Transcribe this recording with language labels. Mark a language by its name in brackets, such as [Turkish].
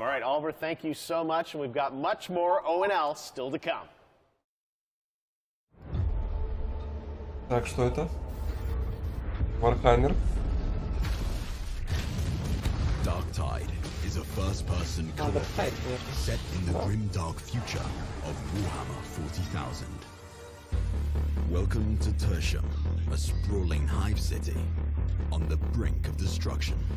[English] All right, Oliver, thank you so much, and we've got much more O&L still to come. [Russian] Так, что это? Warhammer. [English] Dark Tide is a first-person co-op set in the grim dark future of Warhammer 40,000. Welcome to Tertium, a sprawling hive city on the brink of destruction.